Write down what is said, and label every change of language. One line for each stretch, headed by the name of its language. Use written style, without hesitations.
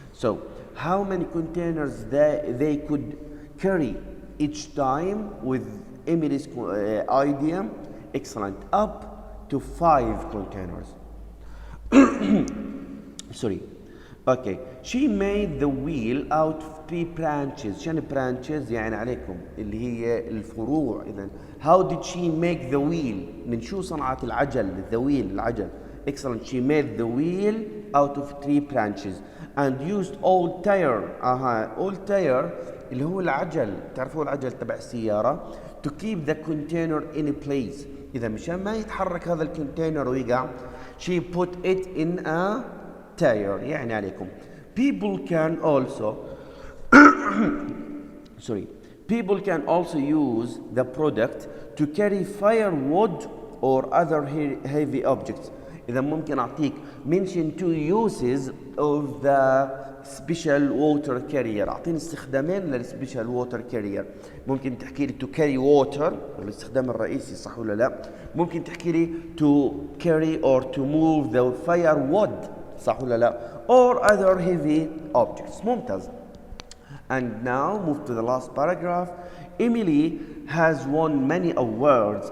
English: So how many containers they could carry each time with Emily's idea? Excellent. Up to 5 containers. Sorry. Okay. She made the wheel out of 3 branches.
Arabic: شنو branches؟ يعني عليكم اللي هي الفروع.
English: إذا how did she make the wheel؟
Arabic: من شو صنعت العجل؟
English: the wheel العجل. Excellent. She made the wheel out of 3 branches and used old tire. old tire
Arabic: اللي هو العجل. تعرفوا العجل تبع السيارة.
English: To keep the container in place.
Arabic: إذا مشان ما يتحرك هذا الكونتينر ويقع.
English: She put it in a tire.
Arabic: يعني عليكم.
English: People can also People can also use the product to carry firewood or other heavy objects.
Arabic: إذا ممكن أعطيك
English: mention 2 uses of the special water carrier.
Arabic: أعطيني استخدامين للسبيشال water carrier. ممكن تحكي لي
English: to carry water
Arabic: الاستخدام الرئيسي صح ولا لا؟ ممكن تحكي لي
English: to carry or to move the firewood
Arabic: صح ولا لا؟
English: or other heavy objects.
Arabic: ممتاز.
English: And now move to the last paragraph. Emily has won many awards.